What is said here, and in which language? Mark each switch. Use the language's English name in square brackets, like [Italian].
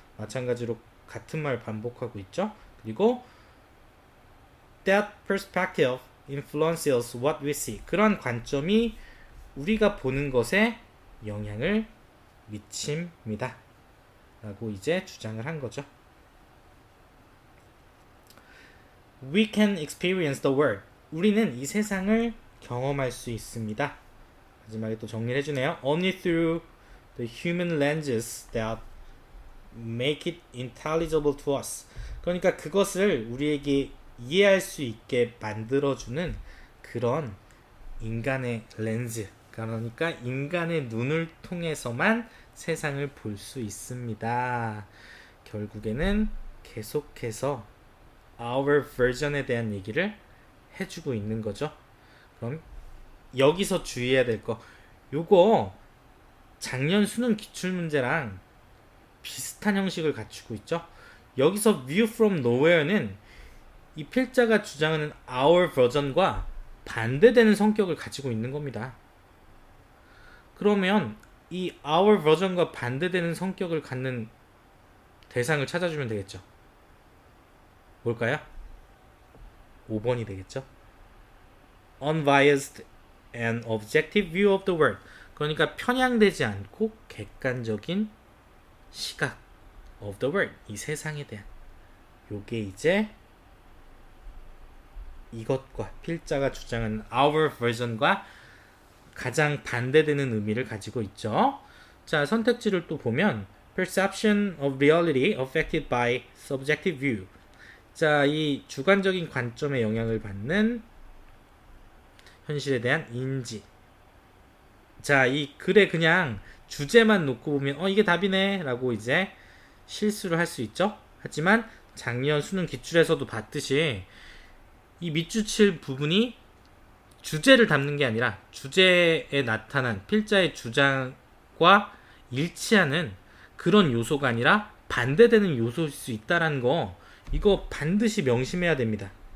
[Korean] 마찬가지로 같은 말 반복하고 있죠. 그리고 that perspective influences what we see, 그런 관점이 우리가 보는 것에 영향을 미칩니다 라고 이제 주장을 한 거죠. We can experience the world, 우리는 이 세상을 경험할 수 있습니다. 마지막에 또 정리를 해주네요. [English] Only through the human lenses that make it intelligible to us. [Korean] 그러니까 그것을 우리에게 이해할 수 있게 만들어주는 그런 인간의 렌즈, 그러니까 인간의 눈을 통해서만 세상을 볼 수 있습니다. 결국에는 계속해서 our version에 대한 얘기를 해주고 있는 거죠. 그럼 여기서 주의해야 될 거, 요거 작년 수능 기출문제랑 비슷한 형식을 갖추고 있죠. 여기서 view from nowhere는 이 필자가 주장하는 our version과 반대되는 성격을 가지고 있는 겁니다. 그러면 이 our version과 반대되는 성격을 갖는 대상을 찾아주면 되겠죠. 뭘까요? 5번이 되겠죠. [English] Unbiased and objective view of the world. [Korean] 그러니까 편향되지 않고 객관적인 시각 of the world, 이 세상에 대한, 요게 이제 이것과 필자가 주장하는 our version과 가장 반대되는 의미를 가지고 있죠. [English] 자, 선택지를 또 보면 perception of reality affected by subjective view. [Korean] 자, 이 주관적인 관점에 영향을 받는 현실에 대한 인지. 자, 이 글에 그냥 주제만 놓고 보면 이게 답이네 라고 이제 실수를 할 수 있죠. 하지만 작년 수능 기출에서도 봤듯이 이 밑줄칠 부분이 주제를 담는 게 아니라 주제에 나타난 필자의 주장과 일치하는 그런 요소가 아니라 반대되는 요소일 수 있다는 거, 이거 반드시 명심해야 됩니다.